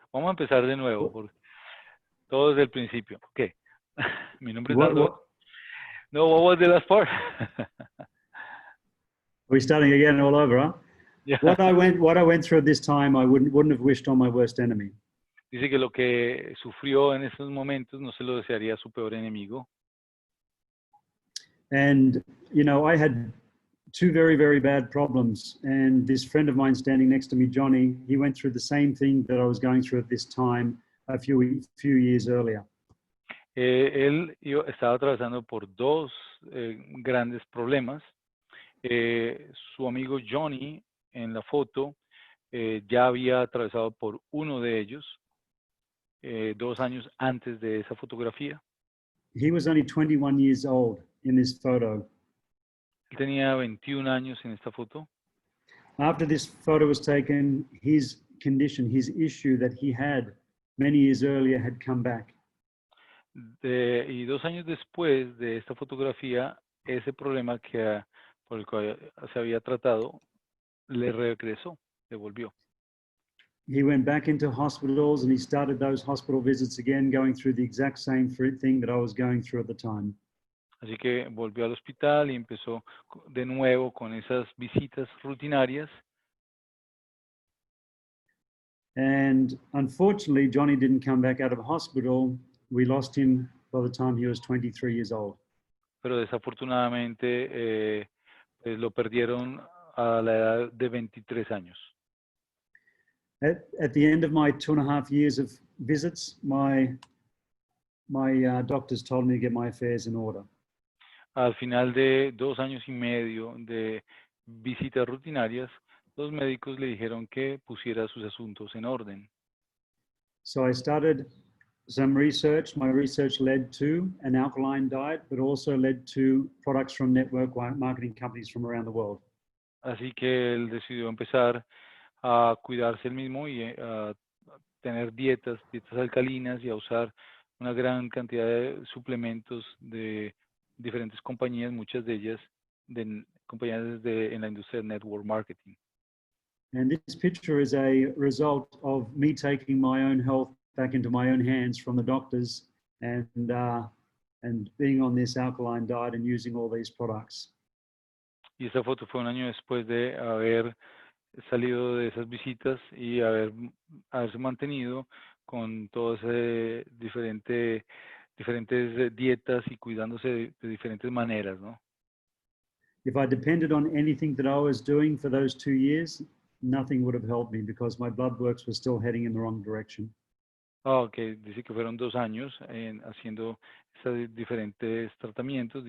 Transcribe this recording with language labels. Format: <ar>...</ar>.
<es>Vamos a empezar de nuevo. Todo desde el principio. Ok. Mi nombre es Doyle.</es> <en>No, what was the last part? We're starting again all over, huh? Yeah. What I went through at this time, I wouldn't have wished on my worst enemy.</en> <es>Dice que lo que sufrió en esos momentos no se lo desearía a su peor enemigo.</es> <en>And, you know, I had 2 very, very bad problems. And this friend of mine standing next to me, Johnny, he went through the same thing that I was going through at this time a few years earlier.</en> <es>Él estaba atravesando por 2 grandes problemas. Su amigo Johnny, en la foto, ya había atravesado por uno de ellos 2 años antes de esa fotografía.</es> <en>He was only 21 years old in this photo.</en> <es>Él tenía 21 años en esta foto.</es> <en>After this photo was taken, his condition, his issue that he had many years earlier had come back.</en> <es>Y 2 años después de esta fotografía, ese problema por el cual se había tratado, le regresó, le volvió.</es> <en>He went back into hospitals and he started those hospital visits again, going through the exact same thing that I was going through at the time.</en> <es>Así que volvió al hospital y empezó de nuevo con esas visitas rutinarias.</es> <en>And unfortunately, Johnny didn't come back out of hospital. We lost him by the time he was 23 years old.</en> <es>Pero desafortunadamente pues lo perdieron a la edad de 23 años.</es> <en>At the end of my 2.5 years of visits, my my doctors told me to get my affairs in order.</en> <es>Al final de 2 años y medio de visitas rutinarias, los médicos le dijeron que pusiera sus asuntos en orden.</es> <en>So I started some research. My research led to an alkaline diet, but also led to products from network marketing companies from around the world.</en> <es>Así que él decidió empezar a cuidarse él mismo y a tener dietas alcalinas y a usar una gran cantidad de suplementos de diferentes compañías, muchas de ellas compañías en la industria de network marketing.</es> <en>And this picture is a result of me taking my own health back into my own hands from the doctors and being on this alkaline diet and using all these products.</en> <es>Y esta foto fue un año después de haber salido de esas visitas y haberse mantenido con todas diferentes dietas y cuidándose de diferentes maneras, ¿no?</es> <en>If I depended on anything that I was doing for those 2 years, nothing would have helped me because my blood works were still heading in the wrong direction.</en> <es>Ok, dice que fueron 2 años haciendo esos diferentes tratamientos.</es>